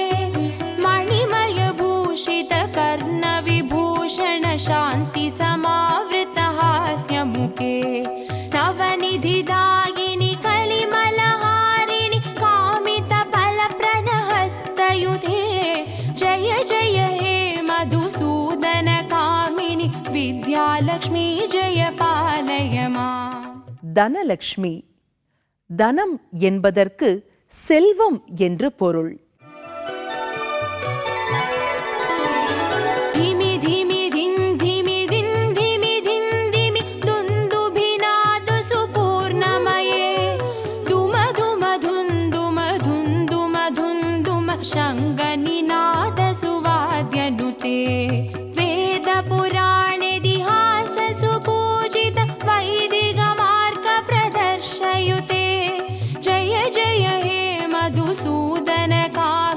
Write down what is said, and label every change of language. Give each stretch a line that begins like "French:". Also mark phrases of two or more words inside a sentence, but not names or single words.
Sanskrit: मणिमय भूषित कर्ण विभूषण शान्ति समावृत हास्य मुखे नवनिधिदायिनि कलिमलहारिणि कामित फलप्रद हस्तयुधे जय जय हे मधुसूदन कामिनि विद्यालक्ष्मी जय पालय माम्.
Tamil: தனலக்ஷ்மி. தனம் என்பதற்கு செல்வம் என்று பொருள்.
Sanskrit: धिमि धिमि धिन् धिमि धिन् धिमि धिन् धिमि दुन्दुभिनाद सुपूर्णमये धुम धुम धुन् धुम धुन् धुम धुन् धुम शङ्गनिनाद सुवाद्यनुते वेद पुराणेतिहास सुपूजित वैदिक मार्ग प्रदर्शयुते जय जय हे मधुसूदन का